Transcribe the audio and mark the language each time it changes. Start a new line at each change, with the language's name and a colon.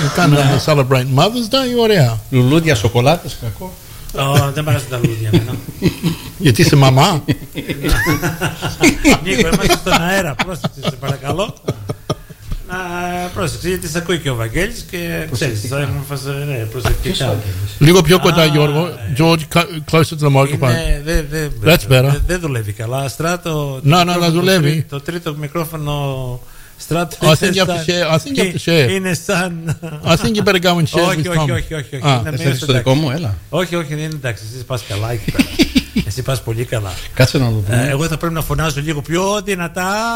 Greek: Κάναμε
English: celebrate Mother's Day,
Greek: ωραία. Λουλούδια, σοκολάτες, κακό. Δεν μ' αρέσουν τα λουλούδια. Γιατί είσαι μαμά. Νίκο, είμαστε στον αέρα. Πρόσεξε, σε παρακαλώ. Πρόσεξε, γιατί σε ακούει και ο Βαγγέλης και ξέρεις, θα έχουμε φασαρή, ναι, προσεκτικά. Λίγο πιο κοντά, Γιώργο.
English: George, closer to the microphone. That's better.
Greek: Δεν δουλεύει καλά. Στράτο... Να δουλεύει. Το τρίτο μικρόφωνο... Στράτο...
English: I think you have to share.
Greek: Είναι σαν...
English: I think you better go and share with Tom.
Greek: Όχι. Θα είσαι στο δικό μου, έλα. Όχι, είναι εντάξει, εσύ πας καλά. Εσύ πας πολύ καλά. Κάτσε να το δούμε. Εγώ θα πρέπει να φωνάζω λίγο πιο δυνατά.